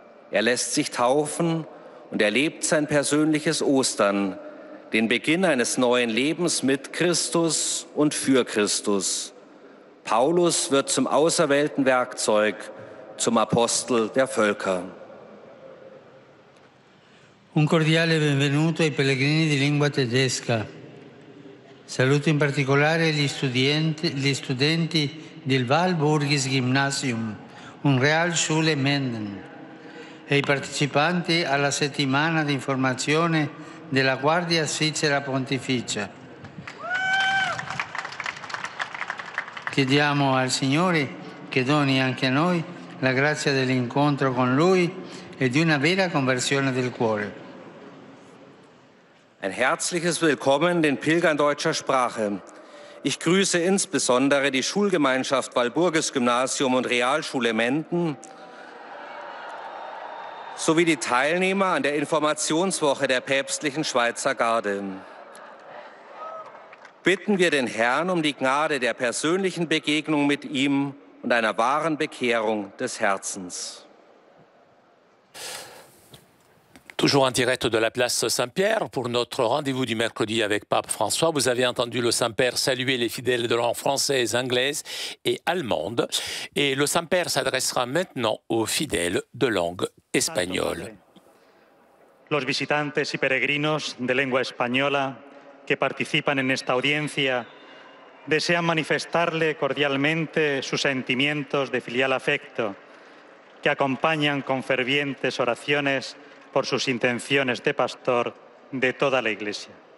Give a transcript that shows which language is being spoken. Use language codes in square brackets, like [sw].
[de] Er lässt sich taufen und erlebt sein persönliches Ostern, den Beginn eines neuen Lebens mit Christus und für Christus. Paulus wird zum auserwählten Werkzeug, zum Apostel der Völker. [it] Un cordiale benvenuto ai pellegrini di lingua tedesca. Saluto in particolare gli studenti del Walburgis Gymnasium, un Realschule Menden, e i partecipanti alla settimana di informazione della Guardia Svizzera Pontificia. Chiediamo al Signore che doni anche a noi la grazia dell'incontro con Lui e di una vera conversione del cuore. [de] Ein herzliches Willkommen den Pilgern deutscher Sprache. Ich grüße insbesondere die Schulgemeinschaft Walburgis Gymnasium und Realschule Menden sowie die Teilnehmer an der Informationswoche der päpstlichen Schweizer Garde. Bitten wir den Herrn um die Gnade der persönlichen Begegnung mit ihm und einer wahren Bekehrung des Herzens. [fr] Toujours en direct de la place Saint-Pierre pour notre rendez-vous du mercredi avec Pape François. Vous avez entendu le Saint-Père saluer les fidèles de langue française, anglaise et allemande. Et le Saint-Père s'adressera maintenant aux fidèles de langue espagnole. [es] Los visitantes y peregrinos de lengua española que participan en esta audiencia desean manifestarle cordialmente sus sentimientos de filial afecto que acompañan con fervientes oraciones por sus intenciones de pastor de toda la Iglesia.